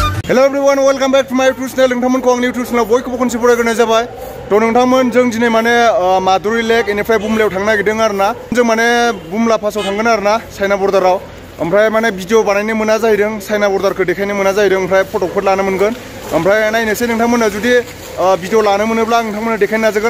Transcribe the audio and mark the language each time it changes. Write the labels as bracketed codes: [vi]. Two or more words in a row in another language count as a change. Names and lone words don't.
[en] Hello everyone, welcome back to my YouTube channel. [brx] नोंथांमोनखौ आंनि YouTube channel बयखौबो खनसे बरायग्रोनाय जाबाय। थ' नोंथांमोन जों दिनै माने मादुरि लेक इनिफ्राय बुमलायाव थांनो नागिरदों आरोना। जों माने बुमला पासाव थांगोन आरोना चाइना बर्डाराव। ओमफ्राय माने भिडिअ बानायनो मोना जाहैदों, चाइना बर्डारखौ देखायनो मोना जाहैदों, ओमफ्राय फटकफोर लानो मोनगोन। ओमफ्राय नायनोसै नोंथांमोना जुदि भिडिअ लानो मोनोब्ला आं नोंथांमोननो देखायनो नाजागोन।